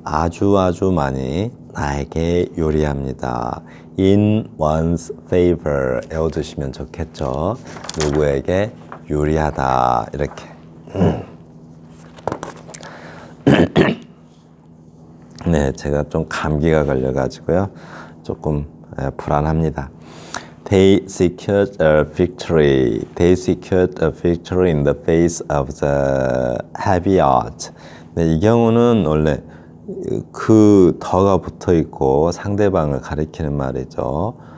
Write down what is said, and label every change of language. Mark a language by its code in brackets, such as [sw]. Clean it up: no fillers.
[ko] 아주 많이 나에게 유리합니다. [en] In one's favor [ko] 외워두시면 좋겠죠. 누구에게 유리하다. 이렇게. 네, 제가 좀 감기가 걸려가지고요. 조금 불안합니다. [en] They secured a victory. They secured a victory in the face of the heavy odds. [ko] 네, 이 경우는 원래 그 더가 붙어 있고 상대방을 가리키는 말이죠.